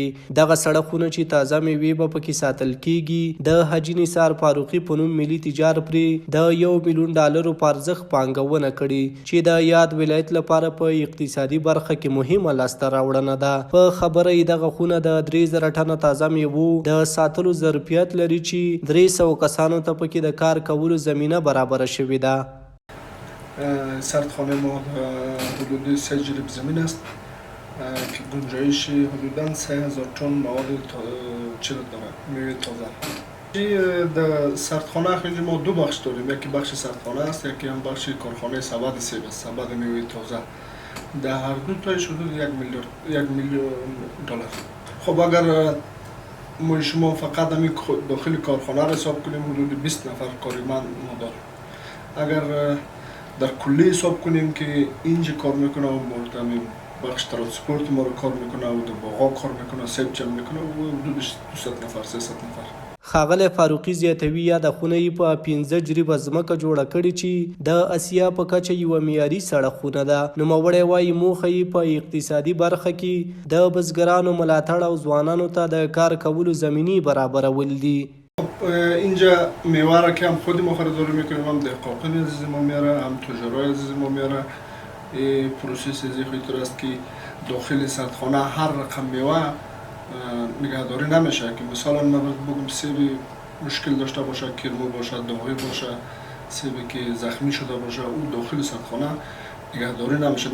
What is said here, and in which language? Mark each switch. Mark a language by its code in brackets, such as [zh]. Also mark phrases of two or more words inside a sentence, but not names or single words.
[ps] دغه سړکونه چې تازه میوې به پکې ساتل کیږي د حاجي نثار فاروقي په نوم ملي تجار پرې د $1 ملیون په ارزښت پانګونه کړې چې د یاد ولایت لپاره په اقتصادي برخه کې مهمه لاسته راوړنه ده. په خبره یې دغه خونه د 3000 ټنه تازه میوو د ساتلو ظرفیت لري چې 300 کسانو ته پکې د کار کولو زمینه برابره شوې ده. [fa] سردخانه ما حدود 3 جریب زمین است که گنجایش حدوداً 3000 تن مواد چیز داره، میوه تازه. در سردخانه خیلی ما دو بخش داریم، یکی بخش سردخانه است، یکی هم بخش کارخانه سبد سیب است، سبد میوه تازه. در هر دو تایش حدود $1 میلیون. خب اگر ما شما فقط همین داخل کارخانه را حساب کنیم حدود 20 نفر کارمند ما داریم. اگر در کلی حساب کنیم که اینجا کار میکنه و مرتبط بخش ترانسپورت ما رو کار میکنه و در باغا کار میکنه، سیب جمع میکنه و حدود 200 نفر 300 نفر. [ps] ښاغلی فاروقي زیاتوي یادخونه یې په 15 جریبه ځمکه جوړه کړې چې د اسیا په کچه یوه معیاري سړکونه ده. نوموړی وایي موخه یې په اقتصادي برخه کې د بزګرانو ملاتړ او ځوانانو ته د کار کولو زمینې برابرول دي. [fa] اینجا میوه را که هم خود ما خریداری میکنیم، هم دهقان عزیز ما میاره، هم تجارای عزیز ما میاره. پروسس از این است که داخل سردخانه هر رقم میوه نگهداری نمیشه که مثلا من بگم سیبی مشکل داشته باشه، کرمو باشه، داغی باشه، سیبی که زخمی شده باشه، اون داخل سردخانه نگهداری نمیشه.